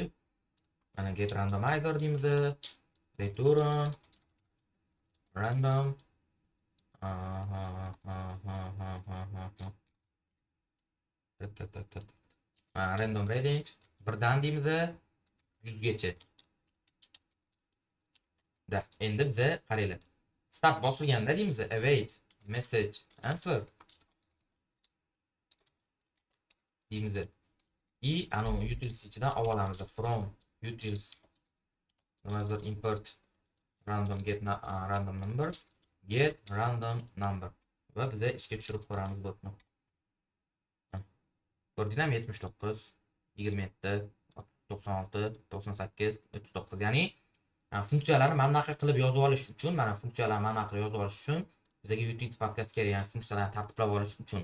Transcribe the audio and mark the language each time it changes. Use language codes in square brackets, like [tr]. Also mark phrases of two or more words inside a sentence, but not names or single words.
[uz] Mana [en] get randomizer [uz] deymiz. [en] Return random random range [uz] birdan deymiz 100 gacha. Da, endi biza qaranglar. Start bosilganda deymiz [en] await message answer [uz] deymiz. Anu utils ichidan olamiz [en] from utils another import random get random number get random number [uz] va biza ishga tushirib ko'ramiz botni. Ko'rdinglarmi? 79 27 96 98 39. Ya'ni funksiyalarni mana bunaqa qilib yozib olish uchun, mana funksiyalarni mana bunaqa yozib olish uchun bizga utils papkasi kerak, ya'ni funksiyalarni tartiblab olish uchun.